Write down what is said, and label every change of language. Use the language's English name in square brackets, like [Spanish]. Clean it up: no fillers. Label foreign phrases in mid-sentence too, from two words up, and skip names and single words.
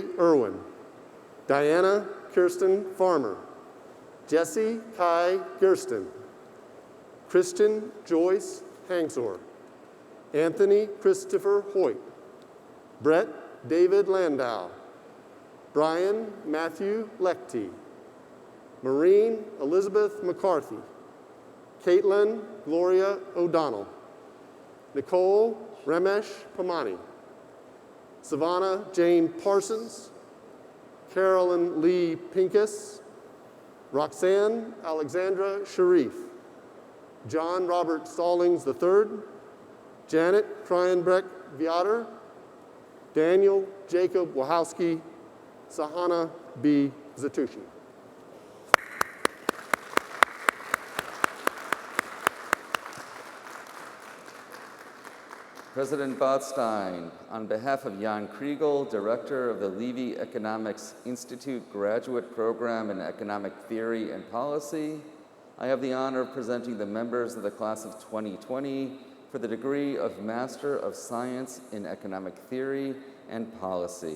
[English] Irwin, Diana Kirsten Farmer, Jesse Kai Gersten, Christian Joyce Hangsor, Anthony Christopher Hoyt, Brett David Landau, Brian Matthew Lechty, Maureen Elizabeth McCarthy, Caitlin Gloria O'Donnell, Nicole Ramesh Pamani, Savannah Jane Parsons, Carolyn Lee Pincus, Roxanne Alexandra Sharif, John Robert Stallings III, Janet Kryenbreck Viator, Daniel Jacob Wachowski, Sahana B. Zatushi. President Botstein, on behalf of Jan Kriegel, Director of the Levy Economics Institute Graduate Program in Economic Theory and Policy, I have the honor of presenting the members of the class of 2020 for the degree of Master of Science in Economic Theory and Policy.